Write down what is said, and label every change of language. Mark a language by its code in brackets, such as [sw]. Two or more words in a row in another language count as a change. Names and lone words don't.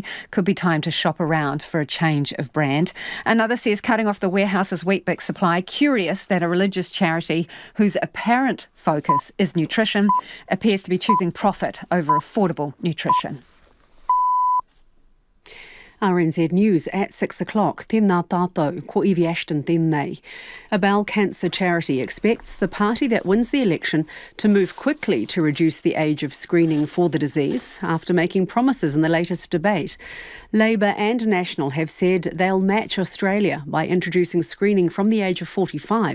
[en] Could be time to shop around for a change of brand. Another says cutting off the warehouse's Weet-Bix supply. Curious that a religious charity whose apparent focus is nutrition appears to be choosing profit over affordable nutrition. RNZ News at 6 o'clock. [mi] Tēnā tātou, ko Ivy Ashton tēnei. [en] A Bowel Cancer charity expects the party that wins the election to move quickly to reduce the age of screening for the disease after making promises in the latest debate. Labour and National have said they'll match Australia by introducing screening from the age of 45.